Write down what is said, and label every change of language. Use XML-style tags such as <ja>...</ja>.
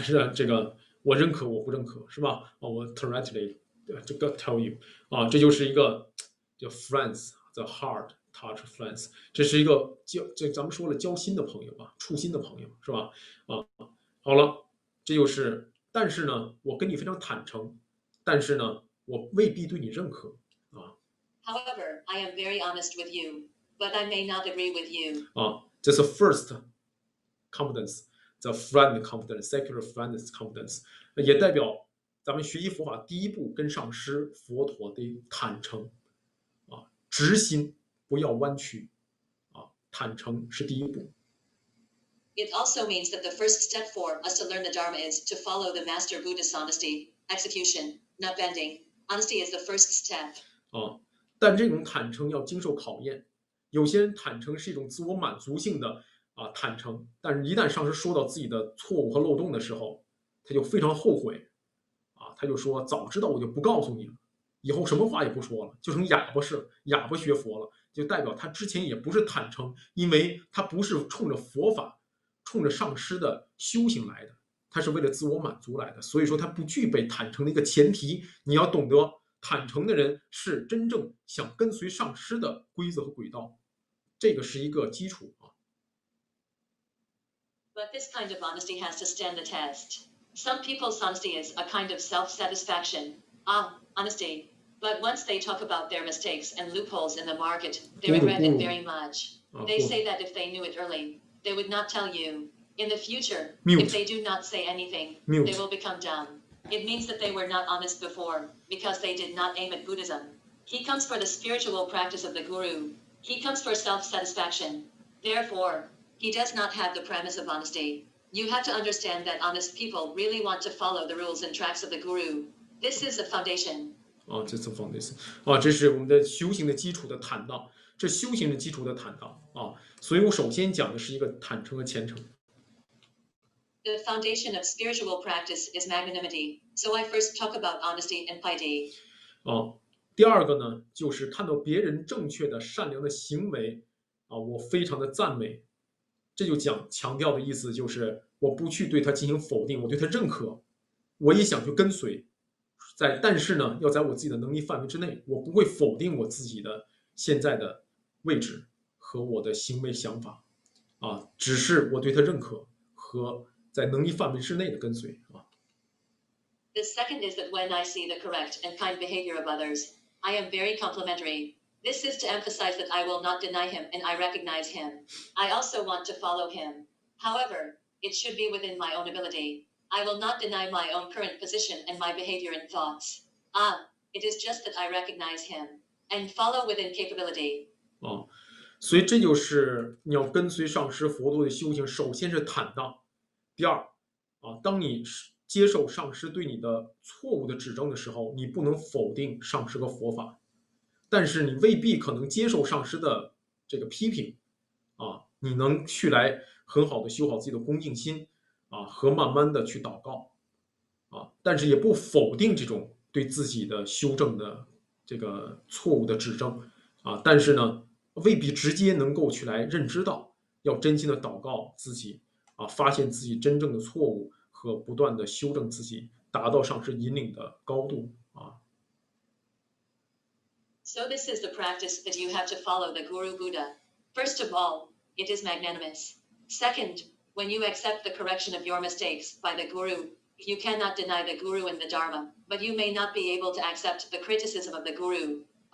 <zh>是这个我认可，我不认可，是吧？我</zh> <en>directly</en> <zh>这个</zh> <en>tell you</en> <zh>这就是一个叫</zh> <en>friends, the heart touch friends，</en> <zh>这是一个咱们说了交心的朋友触心的朋友，是吧？好了，这就是，但是呢，我跟你非常坦诚，但是呢，我未必对你认可</zh> <en>However, I am very honest with you, but I may not agree with you.</en> <zh>这是</zh> <en>first competence, the friend competence, secular friend's competence，</en> <zh>也代表咱们学习佛法第一步跟上师佛陀的坦诚直心，不要弯曲坦诚是第一步。</zh> <en>It also means that the first step for us to learn the Dharma is to follow the Master Buddha's honesty, execution, not bending. Honesty is the first step.</en> <zh>但这种坦诚要经受考验，有些人坦诚是一种自我满足性的坦诚，但是一旦上师说到自己的错误和漏洞的时候，他就非常后悔他就说早知道我就不告诉你了，以后什么话也不说了，就成哑巴学佛了，就代表他之前也不是坦诚，因为他不是冲着佛法、冲着上师的修行来的，他是为了自我满足来的，所以说他不具备坦诚的一个前提。你要懂得，坦诚的人是真正想跟随上师的规则和轨道，这个是一个基础</zh> <en>But this kind of honesty has to stand the test. Some people's honesty is a kind of self-satisfaction. Honesty. But once they talk about their mistakes and loopholes in the market, they regret it very much. They say that if they knew it early, they would not tell you. In the future, if they do not say anything, they will become dumb. It means that they were not honest before, because they did not aim at Buddhism. He comes for the spiritual practice of the Guru. He comes for self-satisfaction. Therefore, he does not have the premise of honesty. You have to understand that honest people really want to follow the rules and tracks of the Guru. This is the foundation.</en> <zh>这是 foundation 这是我们的修行的基础的坦荡，这修行的基础的坦荡所以我首先讲的是一个坦诚和虔诚。</zh> <en>The foundation of spiritual practice is magnanimity. So I first talk about honesty and piety.</en> <zh>第二个呢，就是看到别人正确的、善良的行为我非常的赞美。这就强调的意思就是，我不去对他进行否定，我对他认可，我也想去跟随。但是呢，要在我自己的能力范围之内，我不会否定我自己的现在的位置和我的行为想法只是我对他认可和在能力范围之内的跟随</zh> <en>The second is that when I see the correct and kind behavior of others, I am very complimentary. This is to emphasize that I will not deny him and I recognize him. I also want to follow him. However, it should be within my own ability. I will not deny my own current position and my behavior and thoughts. It is just that I recognize him and follow within capability.</en> <zh>所以这就是你要跟随上师佛陀的修行，首先是坦荡。第二当你接受上师对你的错误的指正的时候，你不能否定上师和佛法，但是你未必可能接受上师的这个批评你能去来很好的修好自己的恭敬心和慢慢的去祷告但是也不否定这种对自己的修正的这个错误的指正但是呢，未必直接能够去来认知到，要真心的祷告自己发现自己真正的错误和不断的修正自己，达到上师引领的高度</zh> <en>So this is the practice that you have to follow the Guru Buddha. First of all, it is magnanimous. Second, when you accept the correction of your mistakes by the Guru, you cannot deny the Guru and the Dharma, but you may not be able to accept the criticism of the Guru.</en>